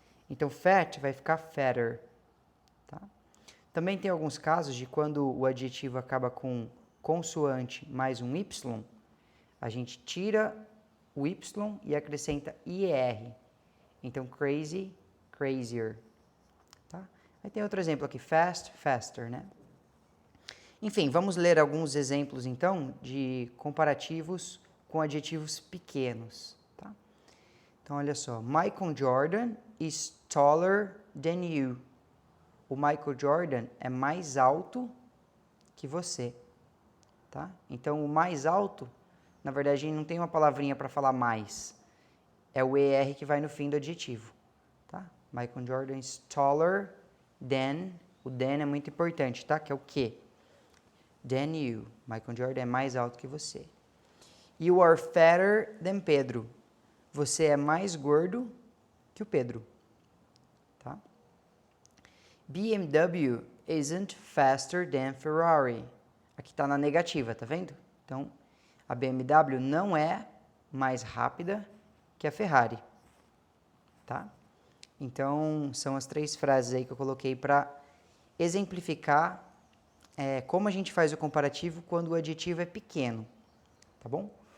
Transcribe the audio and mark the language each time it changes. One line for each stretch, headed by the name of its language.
Portuguese: Então, fat vai ficar fatter. Tá? Também tem alguns casos de quando o adjetivo acaba com consoante mais um Y, a gente tira o Y e acrescenta IER. Então, crazy, crazier. Tá? Aí tem outro exemplo aqui, fast, faster, né? Enfim, vamos ler alguns exemplos, então, de comparativos com adjetivos pequenos. Tá? Então, olha só.
English: Michael Jordan is taller than you.
Portuguese: O Michael Jordan é mais alto que você. Tá? Então, o mais alto, na verdade, a gente não tem uma palavrinha para falar mais. É o ER que vai no fim do adjetivo. Tá?
English: Michael Jordan is taller than.
Portuguese: O than é muito importante, tá? Que é o que?
English: Than you.
Portuguese: Michael Jordan é mais alto que você.
English: You are fatter than Pedro.
Portuguese: Você é mais gordo que o Pedro. Tá?
English: BMW isn't faster than Ferrari.
Portuguese: Aqui está na negativa, tá vendo? Então, a BMW não é mais rápida que a Ferrari. Tá? Então, são as três frases aí que eu coloquei para exemplificar como a gente faz o comparativo quando o adjetivo é pequeno. Tá bom?